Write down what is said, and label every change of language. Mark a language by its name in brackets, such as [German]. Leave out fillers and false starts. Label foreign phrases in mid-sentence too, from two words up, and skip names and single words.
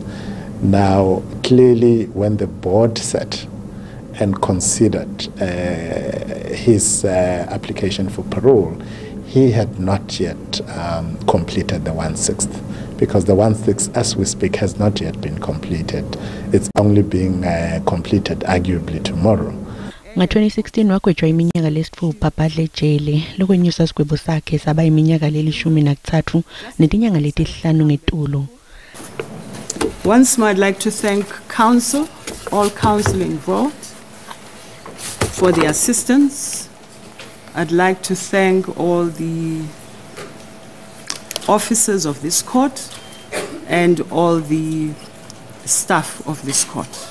[English] Now, clearly, when the board sat and considered his application for parole, he had not yet completed the 1/6, because the 1/6, as we speak, has not yet been completed. It's only being completed arguably tomorrow. [Swati] Nga-2016 wagwetshwa iminyaka lesithupha phadle ejele lokwenyusa isigwebo sakhe saba iminyaka leli-13 netinyanga letihlanu ngetulo. [English] Once more, I'd like to thank counsel, all counsel involved, for the assistance. I'd like to thank all the officers of this court and all the staff of this court.